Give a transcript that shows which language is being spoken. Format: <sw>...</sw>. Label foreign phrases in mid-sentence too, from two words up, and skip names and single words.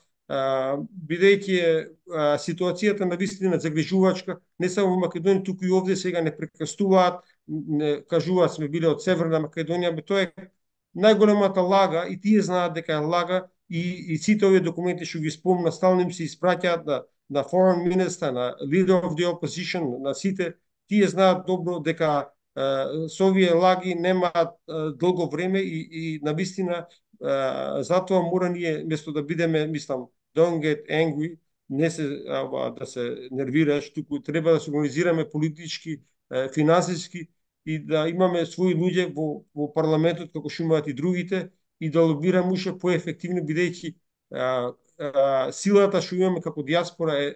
<mk>Бидејќи ситуацијата на вистина загрижувачка, не само во Македонија, туку и овде сега не прекастуваат, не кажуваат сме биле од Северна Македонија, тоа е најголемата лага и тие знаат дека е лага и сите овие документи што ги спомна стално им се испраќаат на</mk> <en>foreign minister,</en> <mk>на</mk> <en>leader of the opposition,</en> <mk>на сите, тие знаат добро дека со овие лаги немаат долго време и на вистина затоа мора ние место да бидеме, мислам,</mk> <en>don't get angry,</en> <mk>не се да се нервираш, туку треба да се организираме политички, финансиски и да имаме свои луѓе во парламентот како што имаат и другите и да лобираме уште поефективно бидејќи силата што имаме како диаспора</mk>